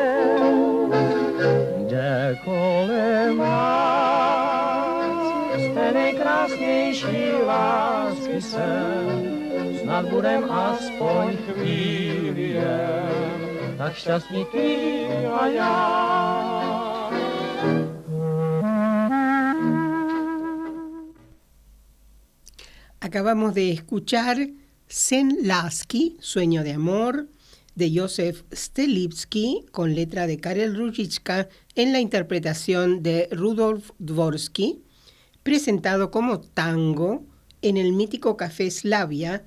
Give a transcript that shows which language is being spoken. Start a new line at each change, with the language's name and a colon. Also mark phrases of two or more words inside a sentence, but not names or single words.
Czech: Jde kolem nás té nejkrásnější lásky sen, snad budem aspoň chvíli jen tak šťastní ty a já.
Spanish: Acabamos de escuchar Sen Lasky, Sueño de Amor, de Józef Stelivsky, con letra de Karel Růžička, en la interpretación de Rudolf Dvorsky, presentado como tango en el mítico Café Slavia.